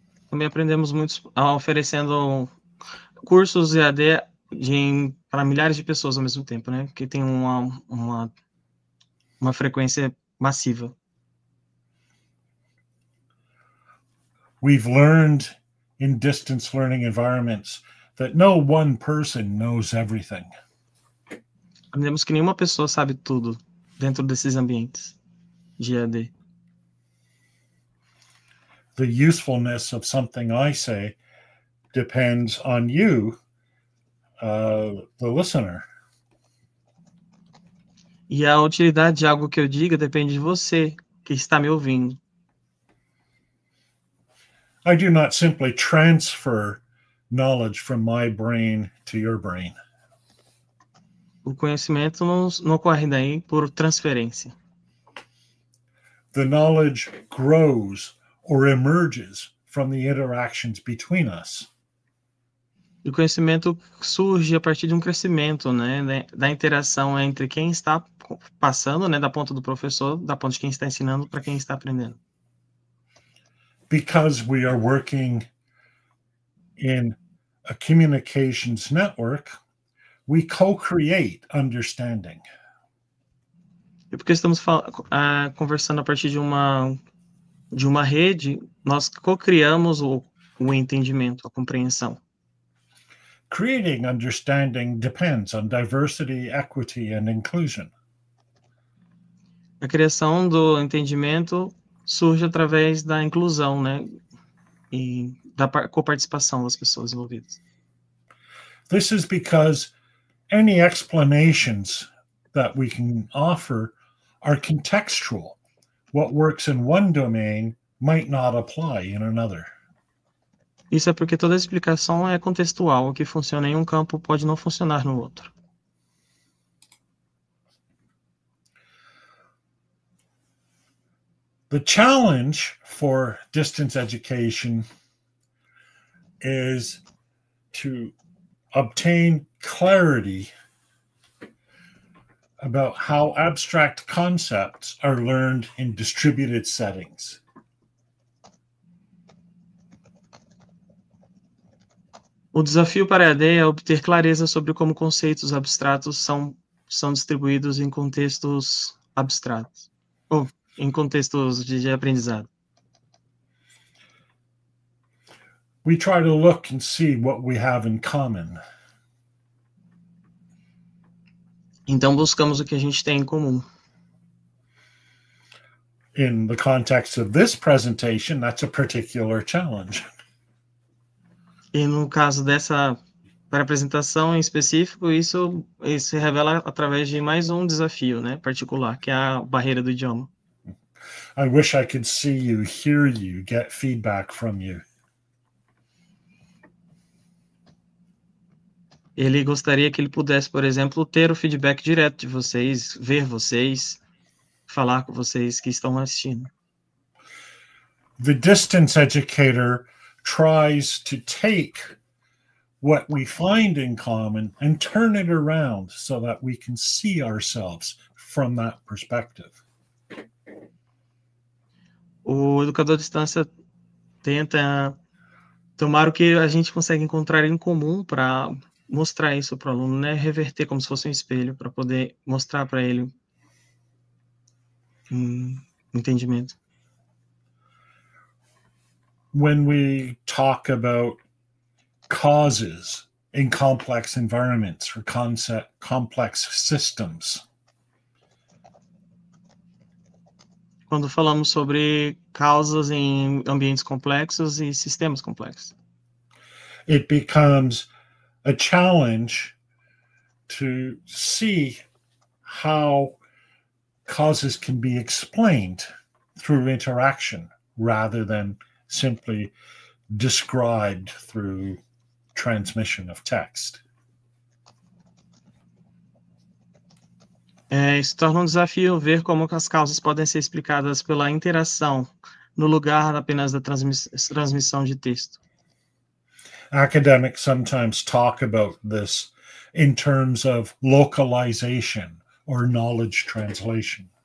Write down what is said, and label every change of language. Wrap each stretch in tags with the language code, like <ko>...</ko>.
<pt>Também aprendemos muito oferecendo cursos EAD para milhares de pessoas ao mesmo tempo, né? Que tem uma frequência massiva.</pt> <en>We've learned in distance learning environments that no one person knows everything.</en> <pt>Aprendemos que nenhuma pessoa sabe tudo dentro desses ambientes de EAD.</pt> <en>The usefulness of something I say depends on you, the listener.</en> <pt>E a utilidade de algo que eu diga depende de você, que está me ouvindo.</pt> <en>I do not simply transfer knowledge from my brain to your brain.</en> <pt>O conhecimento não ocorre daí por transferência.</pt> <en>The knowledge grows or emerges from the interactions between us.</en> <pt>E o conhecimento surge a partir de um crescimento, né, da interação entre quem está passando, né, da ponta do professor, da ponta de quem está ensinando para quem está aprendendo.</pt> <en>Because we are working in a communications network, we co-create understanding.</en> <pt>E porque estamos conversando a partir de uma rede, nós co-criamos o entendimento, a compreensão.</pt> <en>Creating understanding depends on diversity, equity, and inclusion.</en> <pt>A criação do entendimento surge através da inclusão, né, e da coparticipação das pessoas envolvidas.</pt> <en>This is because any explanations that we can offer are contextual. What works in one domain might not apply in another.</en> <pt>Isso é porque toda explicação é contextual. O que funciona em um campo pode não funcionar no outro.</pt> <en>The challenge for distance education is to obtain clarity about how abstract concepts are learned in distributed settings.</en> <pt>O desafio para a EAD é obter clareza sobre como conceitos abstratos são distribuídos em contextos abstratos, ou em contextos de aprendizado.</pt> <en>We try to look and see what we have in common.</en> <pt>Então buscamos o que a gente tem em comum.</pt> <en>In the context of this presentation, that's a particular challenge.</en> <pt>E no caso dessa apresentação em específico, isso se revela através de mais um desafio, né, particular, que é a barreira do idioma.</pt> <en>I wish I could see you, hear you, get feedback from you.</en> <pt>Ele gostaria que ele pudesse, por exemplo, ter o feedback direto de vocês, ver vocês, falar com vocês que estão assistindo.</pt> <en>The distance educator tries to take what we find in common and turn it around so that we can see ourselves from that perspective.</en> <pt>O educador à distância tenta tomar o que a gente consegue encontrar em comum para mostrar isso para o aluno, né? Reverter como se fosse um espelho para poder mostrar para ele entendimento.</pt> <en>When we talk about causes in complex environments or complex systems,</en> <pt>quando falamos sobre causas em ambientes complexos e sistemas complexos,</pt> <en>it becomes a challenge to see how causes can be explained through interaction rather than simply described through transmission of text.</en> <pt>Isso torna um desafio ver como as causas podem ser explicadas pela interação, no lugar apenas da transmissão de texto.</pt> <en>Academics sometimes talk about this in terms of localization or knowledge translation.</en>